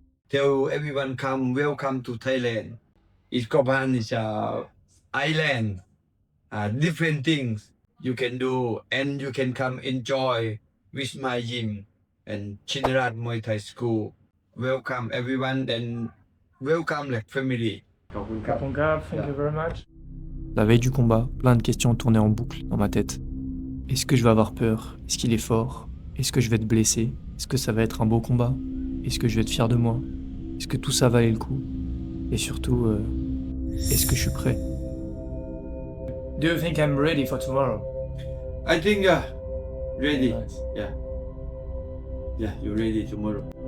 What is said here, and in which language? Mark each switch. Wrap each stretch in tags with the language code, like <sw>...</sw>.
<en>Tell everyone come, welcome to Thailand. Iskopan is a island. Different things you can do and you can come enjoy with my gym and Chinarat Muay Thai School. Welcome everyone and welcome like family. Thank you very much.</en> <fr>La veille du combat, plein de questions tournaient en boucle dans ma tête. Est-ce que je vais avoir peur? Est-ce qu'il est fort? Est-ce que je vais être blessé? Est-ce que ça va être un beau combat? Est-ce que je vais être fier de moi? Est-ce que tout ça valait le coup? Et surtout, est-ce que je suis prêt?</fr> <en>Do you think I'm ready for tomorrow? I think ready. Nice. Yeah. Yeah, you're ready tomorrow.</en>